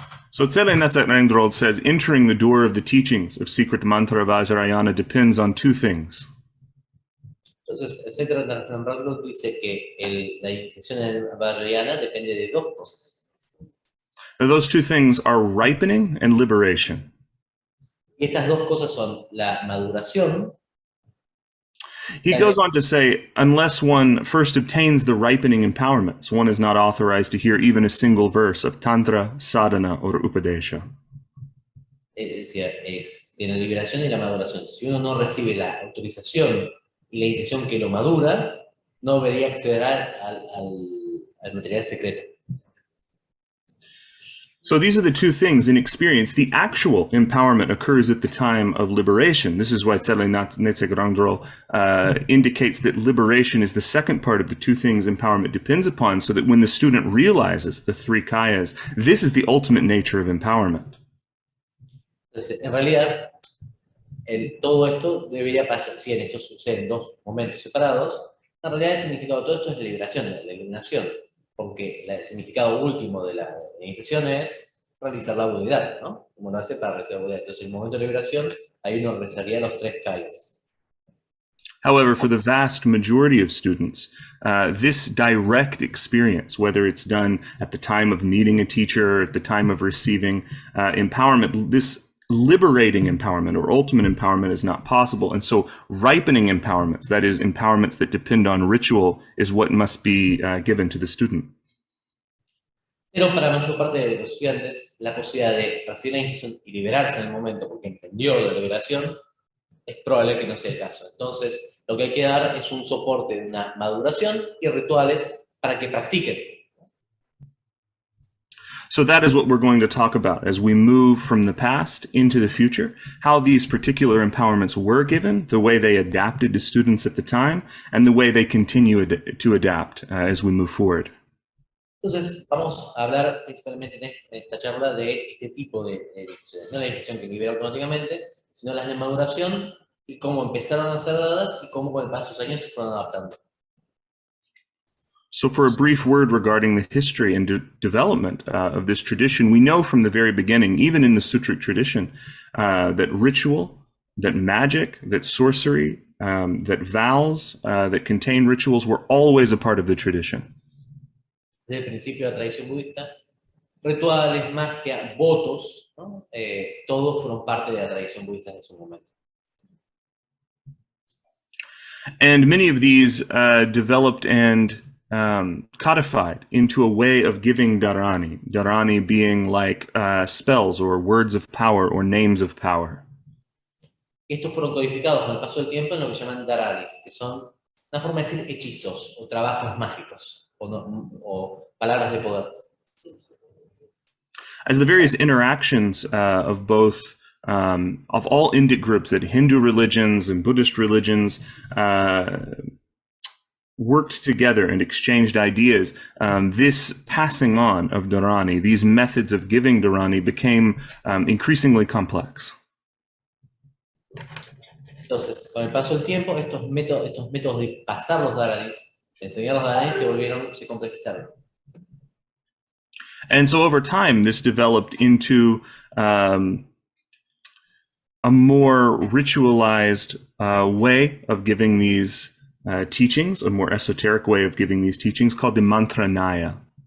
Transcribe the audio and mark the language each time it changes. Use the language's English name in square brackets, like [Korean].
[English] So Tselenatsak Rangrol says, entering the door of the teachings of secret mantra Vajrayana depends on 2 things. [Spanish] Entonces, Johnathan Justinn dice que la iniciación en Vajrayana depende de 2 cosas. [English] Those 2 things are ripening and liberation. [Spanish] Y esas 2 cosas son la maduración. [English] He goes on to say, unless one first obtains the ripening empowerments, one is not authorized to hear even a single verse of Tantra, Sadhana, or Upadesha. [Spanish] Es decir, tiene la liberación y la maduración. Si uno no recibe la autorización y la iniciación que lo madura, no debería acceder al material secreto. [English] So these are the 2 things in experience. The actual empowerment occurs at the time of liberation. This is why Tselenatsak Rangrol indicates that liberation is the second part of the 2 things empowerment depends upon, so that when the student realizes the 3 kayas, this is the ultimate nature of empowerment. [Spanish] Entonces, en realidad, todo esto debería pasar, si en esto sucede en 2 momentos separados, en realidad el significado de todo esto es la liberación, la iluminación. Porque el significado último de la iniciación es realizar la budidad, ¿no? Como lo hace para realizar la budidad. Entonces, en el momento de liberación, ahí uno realizaría los 3 kayas. [English] However, for the vast majority of students, this direct experience, whether it's done at the time of meeting a teacher, or at the time of receiving empowerment, this liberating empowerment or ultimate empowerment is not possible. And so ripening empowerments, that is, empowerments that depend on ritual, is what must be given to the student. [Spanish] Pero para la mayor parte de los estudiantes, la posibilidad de recibir la iniciación y liberarse en el momento porque entendió la liberación, es probable que no sea el caso. Entonces, lo que hay que dar es un soporte de una maduración y rituales para que practiquen. [English] So that is what we're going to talk about as we move from the past into the future, how these particular empowerments were given, the way they adapted to students at the time, and the way they continue to adapt as we move forward. [Spanish] Entonces, vamos a hablar principalmente en esta charla de este tipo de iniciación, no la iniciación que libera automáticamente, sino las de maduración y cómo empezaron a ser dadas y cómo con el paso de los años se fueron adaptando. [English] So for a brief word regarding the history and development of this tradition, we know from the very beginning, even in the Sutric tradition, that ritual, that magic, that sorcery, that vows that contain rituals were always a part of the tradition. [Spanish] Desde el principio de la tradición budista, rituales, magia, votos, ¿no? Todos fueron parte de la tradición budista desde su momento. [English] And many of these developed and codified into a way of giving dharani, dharani being like spells or words of power or names of power. [Spanish] Estos fueron codificados con el paso del tiempo en lo que llaman dharanis, que son una forma de decir hechizos o trabajos mágicos o palabras de poder. [English] As the various interactions of both of all Indic groups, that Hindu religions and Buddhist religions worked together and exchanged ideas, this passing on of dharani, these methods of giving dharani, became increasingly complex. [Spanish] Entonces, con el paso del tiempo, estos métodos de pasar los dharanis, de enseñar los dharanis, se complejizaron. [English] And so over time, this developed into a more ritualized way of giving these teachings, a more esoteric way of giving these teachings called the mantranaya.